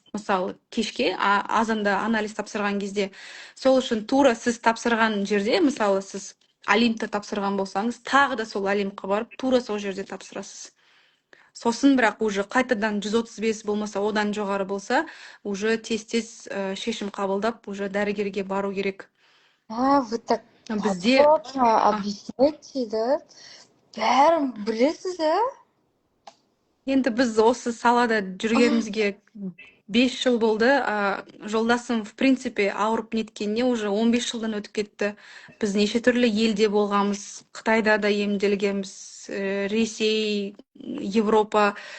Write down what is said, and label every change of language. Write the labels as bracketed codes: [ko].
[kk] Мысалы, кешке азанда анализ тапсырған кезде. Сол үшін тура сіз тапсырған жерде, мысалы, сіз Олимпта тапсырған болсаңыз, тағы да сол Олимпқа барып, тура сол жерде тапсырасыз. Сосын бірақ уже қайтадан 135 болмаса, одан жоғары болса, уже тез-тез шешім қабылдап, уже дәрігерге бару керек. [ru] Вы так [kk] Бізде [ru] подробно объясняете, да? [kk] Бәрін білесіз, да? енді біз осы салада жүргенімізге 5 жыл болды. Жолдасым, в принципе, ауырып неткеніне уже 15 жылдан өтіп кетті. Біз неше түрлі елде болғанбыз, Қытайда да емделгенбіз, Ресей, Европа.